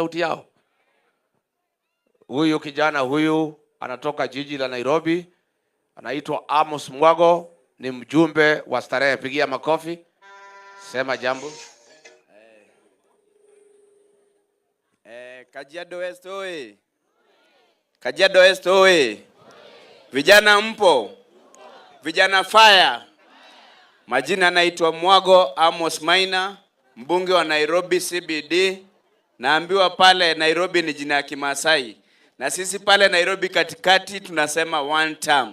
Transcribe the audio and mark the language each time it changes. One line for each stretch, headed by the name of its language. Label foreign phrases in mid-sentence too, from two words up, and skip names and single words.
Swahili: Si ndio msikie sauti yao? Huyu kijana huyu anatoka jiji la Nairobi, anaitwa Amos Mwago, ni mjumbe wa Starehe. Pigia makofi. Sema jambo. Kajiado West oye. Kajiado West oye. Vijana mpo? Vijana fire. Majina naitwa Mwago Amos Maina, mbunge wa Nairobi CBD. Naambiwa pale Nairobi ni jina ya Kimasai. Na sisi pale Nairobi katikati tunasema
English: one term.